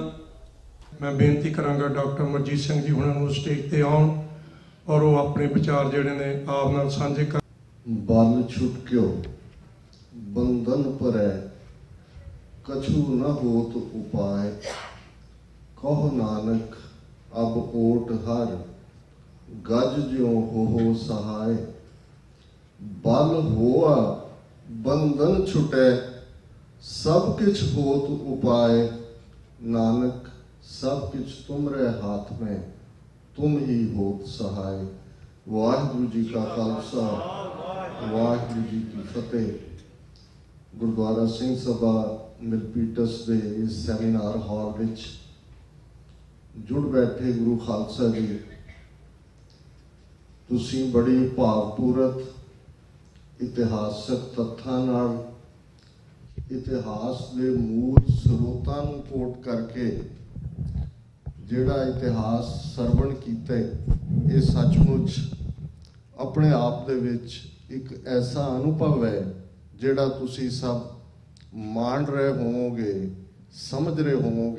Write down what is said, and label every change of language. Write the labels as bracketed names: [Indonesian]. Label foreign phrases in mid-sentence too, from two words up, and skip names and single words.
[Punjabi] ਮੈਂ ਬੇਨਤੀ ਕਰਾਂਗਾ ਡਾਕਟਰ ਅਮਰਜੀਤ ਸਿੰਘ ਜੀ ਉਹਨਾਂ ਨੂੰ ਸਟੇਜ ਤੇ ਆਉਣ ਔਰ ਉਹ ਆਪਣੇ ਵਿਚਾਰ ਜਿਹੜੇ ਨੇ ਆਪ ਨਾਲ ਸਾਂਝੇ ਕਰ। [Braj] ਬਲ ਛੁਟਕਿਓ ਬੰਧਨ ਪਰੈ, ਕਛੂ ਨ ਹੋਤ ਉਪਾਇ, ਕਹੁ ਨਾਨਕ ਅਬ ਓਟ ਹਰ, ਗਜ ਜਿਉ ਹੋ ਸਹਾਇ। बल होआ बंधन छुटै, सब किछ होत उपाय, नानक सब किछ तुमरे हाथ में, तुम ही होत सहाय। [Punjabi] ਵਾਹਿਗੁਰੂ ਜੀ ਕਾ ਖਾਲਸਾ, ਵਾਹਿਗੁਰੂ ਜੀ ਕੀ ਫਤਿਹ। गुरुद्वारा सिंह सभा ਮਿਲਪੀਟਸ ਦੇ ਇਸ ਸੈਮੀਨਾਰ ਹਾਲ ਵਿੱਚ ਜੁੜ ਬੈਠੇ ਗੁਰੂ ਖਾਲਸਾ ਜੀ, ਤੁਸੀਂ ਬੜੀ ਭਾਵਪੂਰਤ ਇਤਿਹਾਸਕ ਤੱਥਾਂ ਨਾਲ ਇਤਿਹਾਸ ਦੇ ਮੂਲ ਸਰੋਤਾਂ ਨੂੰ ਕੋਟ ਕਰਕੇ ਜਿਹੜਾ ਇਤਿਹਾਸ ਸਰਵਣ ਕੀਤਾ, ਇਹ ਸੱਚਮੁੱਚ ਆਪਣੇ ਆਪ ਦੇ ਵਿੱਚ ਇੱਕ ਐਸਾ ਅਨੁਭਵ ਹੈ ਜਿਹੜਾ ਤੁਸੀਂ ਸਭ ਮਾਣ ਰਹੇ ਹੋਵੋਗੇ, ਸਮਝ ਰਹੇ ਹੋਵੋਗੇ।